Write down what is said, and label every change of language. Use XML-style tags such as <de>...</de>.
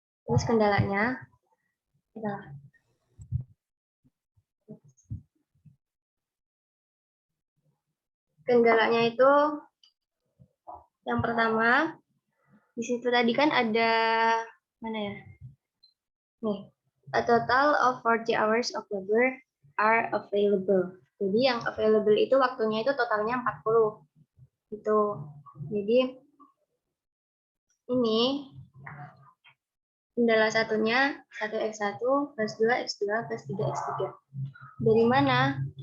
<id>Terus kendalanya adalah kendalanya itu yang pertama di situ tadi kan ada mana ya?</id> <en>Nih, a total of 40 hours of labor are available.</en> <id>Jadi yang available itu waktunya itu totalnya 40. Gitu. Jadi ini kendala satunya 1x1 plus 2x2 plus 3x3. Dari mana?</id>